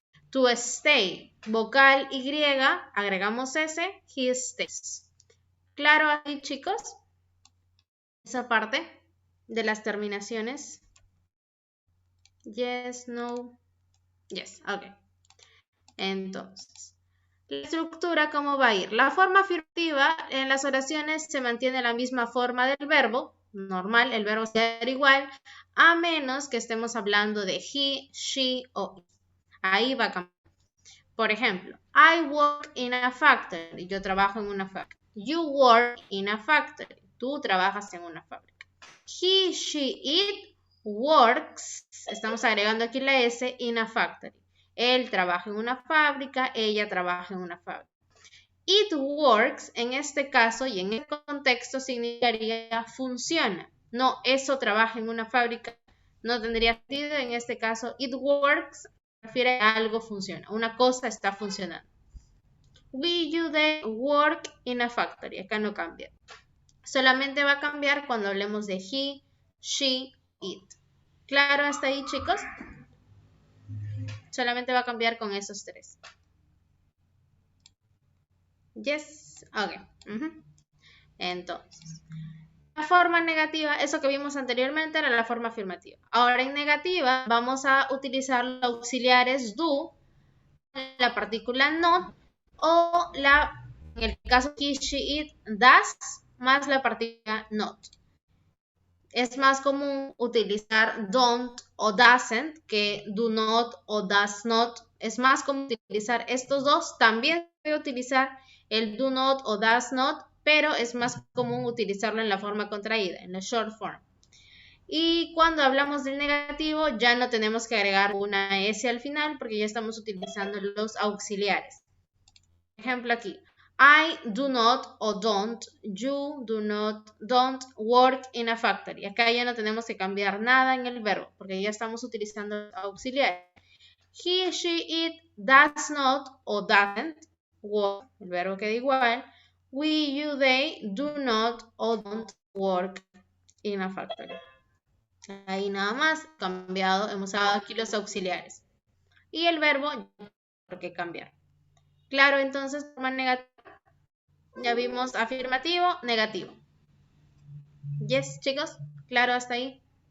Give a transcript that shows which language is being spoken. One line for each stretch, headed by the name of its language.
English: To stay,
Spanish: vocal Y, agregamos S,
English: he stays.
Spanish: ¿Claro ahí, chicos? Esa parte de las terminaciones. Yes, no, yes, ok. Entonces, la estructura, ¿cómo va a ir? La forma afirmativa en las oraciones se mantiene la misma forma del verbo, normal, el verbo será igual, a menos que estemos hablando de he, she o it. Ahí va a cambiar. Por ejemplo,
English: I work in a factory.
Spanish: Yo trabajo en una fábrica.
English: You work in a factory.
Spanish: Tú trabajas en una fábrica.
English: He, she, it works.
Spanish: Estamos agregando aquí la S
English: in a factory.
Spanish: Él trabaja en una fábrica, ella trabaja en una fábrica. It works, en este caso y en este contexto, significaría funciona. No, eso trabaja en una fábrica. No tendría sentido. En este caso, it works refiere a algo funciona. Una cosa está funcionando.
English: We, you, they work in a factory.
Spanish: Acá no cambia. Solamente va a cambiar cuando hablemos de he, she, it. ¿Claro hasta ahí, chicos? Solamente va a cambiar con esos tres. Yes, ok. Entonces, la forma negativa, eso que vimos anteriormente era la forma afirmativa. Ahora en negativa vamos a utilizar los auxiliares do, la partícula not o en el caso he, she, it, does más la partícula not. Es más común utilizar don't o doesn't que do not o does not. Es más común utilizar estos dos. También se puede utilizar el do not o does not, pero es más común utilizarlo en la forma contraída, en la short form. Y cuando hablamos del negativo, ya no tenemos que agregar una S al final porque ya estamos utilizando los auxiliares. Ejemplo aquí.
English: I do not o don't, you do not, don't work in a factory.
Spanish: Acá ya no tenemos que cambiar nada en el verbo porque ya estamos utilizando auxiliares.
English: He, she, it, does not o doesn't work,
Spanish: el verbo queda igual.
English: We, you, they do not o don't work in a factory.
Spanish: Ahí nada más, cambiado, hemos dado aquí los auxiliares. Y el verbo, ¿por qué cambiar? Claro, entonces, forma negativa. Ya vimos afirmativo, negativo. Yes, chicos, claro hasta ahí.